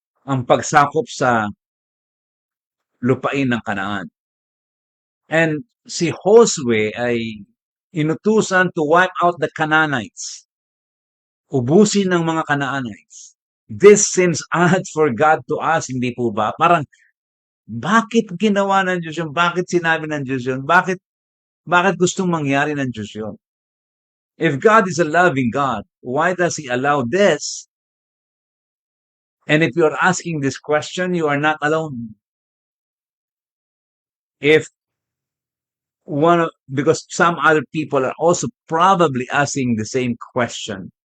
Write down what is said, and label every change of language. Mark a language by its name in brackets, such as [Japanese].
[Filipino] Ang pagsakop sa lupain ng Kanaan. And si Josue ay inutusan [English] to wipe out the Canaanites. [Filipino] Ubusin ng mga Canaanites. [English] This seems odd for God to us, [Filipino] hindi po ba? Parang, bakit ginawa ng Diyos yun? Bakit sinabi ng Diyos yun? Bakit gustong mangyari ng Diyos yun? [English] If God is a loving God, why does He allow this? And if you're asking this question, you are not alone. If because some other people are also probably asking the same question.